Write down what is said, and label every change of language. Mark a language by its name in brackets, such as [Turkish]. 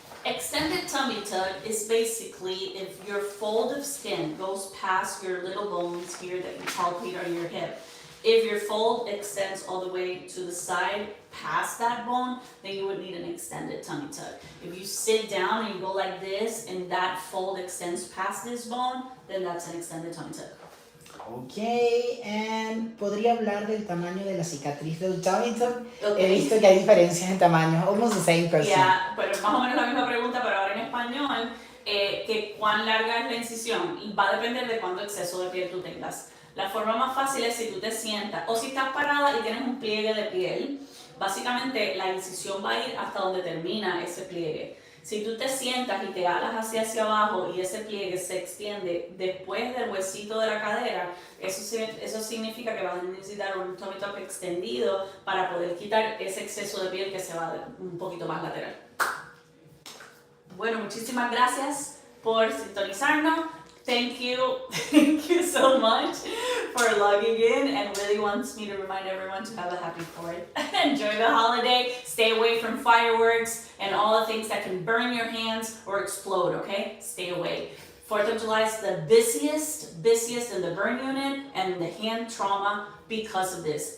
[English] Extended tummy tuck is basically if your fold of skin goes past your little bones here that you palpate on your hip. If your fold extends all the way to the side past that bone, then you would need an extended tummy tuck. If you sit down and you go like this and that fold extends past this bone, then that's an extended tummy tuck. Okay, and [Spanish] ¿podría hablar del tamaño de la cicatriz del tummy tuck? [English] Okay. [Spanish] He visto que hay diferencias en tamaño, [English] almost the same person. [Spanish] Yeah, pero más o menos la misma pregunta, pero ahora en español, que cuán larga es la incisión, y va a depender de cuánto exceso de piel tú tengas. La forma más fácil es si tú te sientas, o si estás parada y tienes un pliegue de piel, básicamente la incisión va a ir hasta donde termina ese pliegue. Si tú te sientas y te alas hacia abajo y ese pliegue se extiende después del huesito de la cadera, eso significa que vas a necesitar un tummy tuck extendido para poder quitar ese exceso de piel que se va un poquito más lateral. Bueno, muchísimas gracias por sintonizarnos. [English] Thank you so much for logging in, and really wants me to remind everyone to have a happy 4th. Enjoy the holiday, stay away from fireworks and all the things that can burn your hands or explode, okay? Stay away. 4th of July is the busiest in the burn unit and the hand trauma because of this.